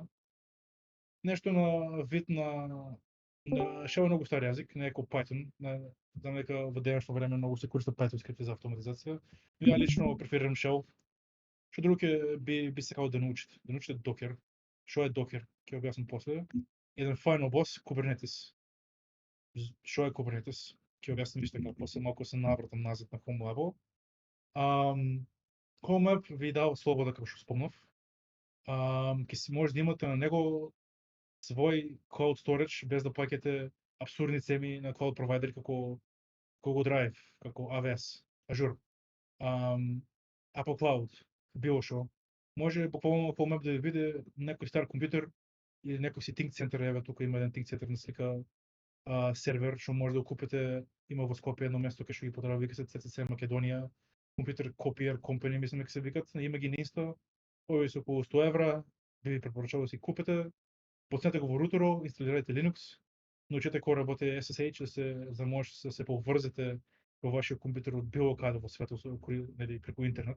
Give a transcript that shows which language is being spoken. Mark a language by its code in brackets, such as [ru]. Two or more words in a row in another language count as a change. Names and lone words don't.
[mk] Нешто на вид на Shell е многу стар јазик, не е како Python. Знам дека во денешно време многу се користат Python скрипти за автоматизација. Ја лично преферирам Shell. Што друго би сакал да научите? Да научите Docker. Што е Docker? Ќе објаснам после. Еден [en] final boss, [mk] Kubernetes. Што е Kubernetes? Ќе објаснам исто така после, малку се навратам назад на HomeLab. HomeLab ви дава слобода, како што спомнав. Ќе си може да имате на него свој [en] cloud storage [mk] без да плаќате абсурдни цени на cloud провайдери како Google Drive, како AWS, Azure, Apple Cloud, било што. Може буквално HomeLab да ви биде некој стар компјутер или некој си [en] think center, [mk] еве тука има еден [en] think center [mk] на слика, сервер што може да го купите, има во Скопје едно место кај што ги продава, вика се CCC Македонија, компјутер Copier Company, мислам дека се викат, има ги на Инста, овие се околу 100 евра, би ви препорачал да си купите. Боцнете го во рутеро, инсталирайте Linux, научете како работи SSH, за може да се поврзете во вашиот компјутер од било каде во светот, нели преку интернет.